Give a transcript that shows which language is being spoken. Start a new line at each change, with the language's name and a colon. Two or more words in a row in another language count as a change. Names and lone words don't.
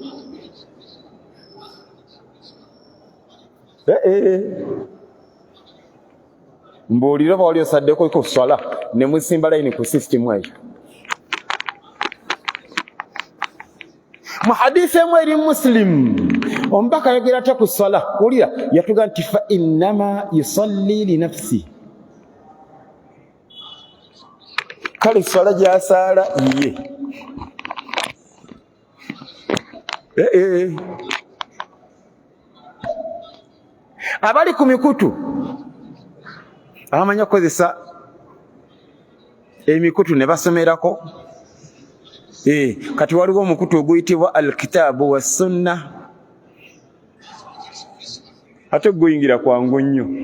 Ganda: Mbuulira oba wali osaddeko ku swala ne musimba layini ku sisitemu eyo. Mu hadiisi emu eri Muslim omubaka ayogera atya ku swala, wulira yatuga nti
Arabic: فإنما يصلي لنفسي.
Ganda: kale swala gy'asaala ye abali ku mikutu abamanya kukozesa emikutu ne basomerako kati waliwo omukutu oguyitibwa alkitaabu wassunna ate guyingira kwangu nnyo